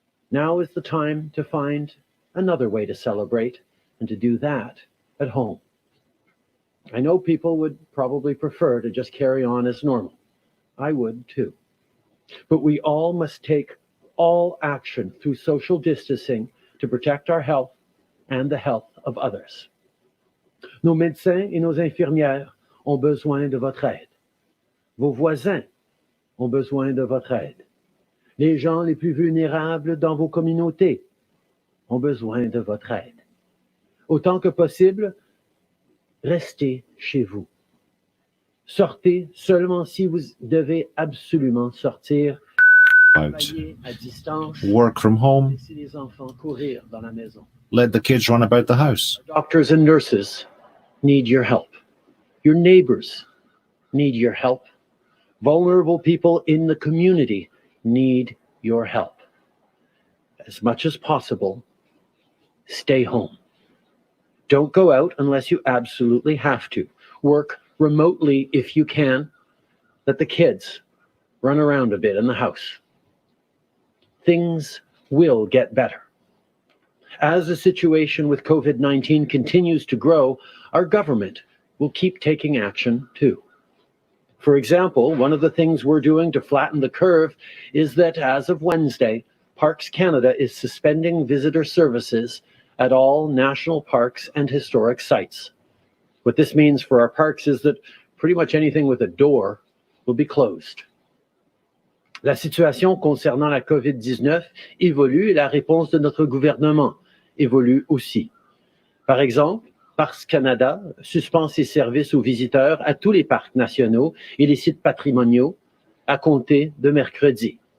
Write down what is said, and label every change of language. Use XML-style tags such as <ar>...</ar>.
<en>Now is the time to find another way to celebrate and to do that at home. I know people would probably prefer to just carry on as normal. I would too. But we all must take all action through social distancing to protect our health and the health of others.</en> <fr>Nos médecins et nos infirmières ont besoin de votre aide. Vos voisins ont besoin de votre aide. Les gens les plus vulnérables dans vos communautés ont besoin de votre aide. Autant que possible, restez chez vous. Sortez seulement si vous devez absolument sortir. Travaillez à distance.</fr> <en>Work from home.</en> <fr>Laissez les enfants courir dans la maison.</fr> <en>Let the kids run about the house. Doctors and nurses need your help. Your neighbors need your help. Vulnerable people in the community need your help. As much as possible, stay home. Don't go out unless you absolutely have to. Work remotely if you can. Let the kids run around a bit in the house. Things will get better. As the situation with COVID-19 continues to grow, our government will keep taking action too. For example, one of the things we're doing to flatten the curve is that as of Wednesday, Parks Canada is suspending visitor services at all national parks and historic sites. What this means for our parks is that pretty much anything with a door will be closed.</en> <fr>La situation concernant la COVID-19 évolue et la réponse de notre gouvernement évolue aussi. Par exemple, Parcs Canada suspend ses services aux visiteurs à tous les parcs nationaux et les sites patrimoniaux à compter de mercredi.</fr>